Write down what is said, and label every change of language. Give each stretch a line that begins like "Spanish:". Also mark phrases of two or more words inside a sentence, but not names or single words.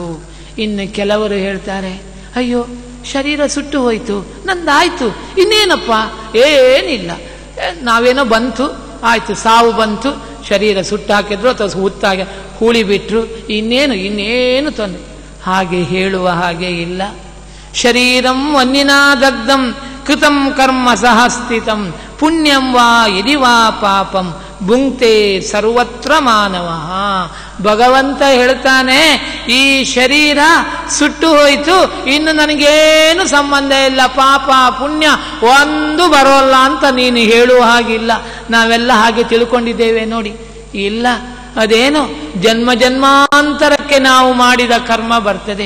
Kannada: ಇನ್ನು ಕೆಲವರು ಹೇಳ್ತಾರೆ, ಅಯ್ಯೋ ಶರೀರ ಸುಟ್ಟು ಹೋಯ್ತು, ನಂದಾಯ್ತು, ಇನ್ನೇನಪ್ಪ, ಏನಿಲ್ಲ, ನಾವೇನೋ ಬಂತು, ಆಯ್ತು, ಸಾವು ಬಂತು, ಶರೀರ ಸುಟ್ಟಾಕಿದ್ರು ಅಥವಾ ಹುತ್ತಾಗಿ ಹೂಳಿ ಬಿಟ್ರು, ಇನ್ನೇನು ತೊಂದರೆ. ಹಾಗೆ ಹೇಳುವ ಹಾಗೆ ಇಲ್ಲ.
Sanskrit: ಶರೀರಂ ವನ್ನಿನಾ ದಗ್ಧಂ ಕೃತಂ ಕರ್ಮ ಸಹ ಸ್ಥಿತಂ ಪುಣ್ಯಂ ವಾ ಯದಿ ವಾ ಪಾಪಂ ಭುಂಕ್ತೆ ಸರ್ವತ್ರ ಮಾನವ.
Kannada: ಭಗವಂತ ಹೇಳ್ತಾನೆ, ಈ ಶರೀರ ಸುಟ್ಟು ಹೋಯಿತು, ಇನ್ನು ನನಗೇನು ಸಂಬಂಧ ಇಲ್ಲ, ಪಾಪ ಪುಣ್ಯ ಒಂದು ಬರೋಲ್ಲ ಅಂತ ನೀನು ಹೇಳುವ ಹಾಗಿಲ್ಲ. ನಾವೆಲ್ಲ ಹಾಗೆ ತಿಳ್ಕೊಂಡಿದ್ದೇವೆ ನೋಡಿ. ಇಲ್ಲ, ಅದೇನು ಜನ್ಮ ಜನ್ಮಾಂತರಕ್ಕೆ ನಾವು ಮಾಡಿದ ಕರ್ಮ ಬರ್ತದೆ.